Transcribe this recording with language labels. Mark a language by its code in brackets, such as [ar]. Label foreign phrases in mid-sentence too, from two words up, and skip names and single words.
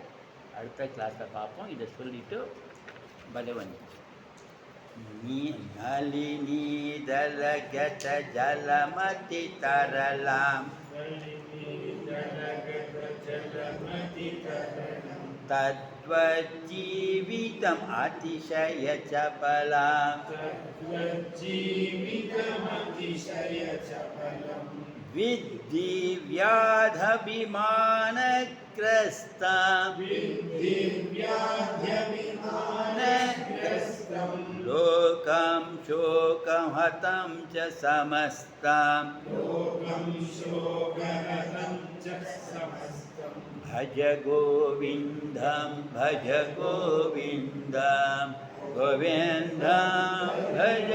[ta] அடுத்த கிளாஸில் பார்ப்போம். இதை சொல்லிவிட்டு [sa] भगवन् नलिनी दलगत जलमति तरलम् तद्वज्जीवितम् अतिशय चपलम् विद्धि व्याध्यभिमानग्रस्तम् लोकं शोकं हतं च समस्तं भज गोविन्दं गोविन्दं भज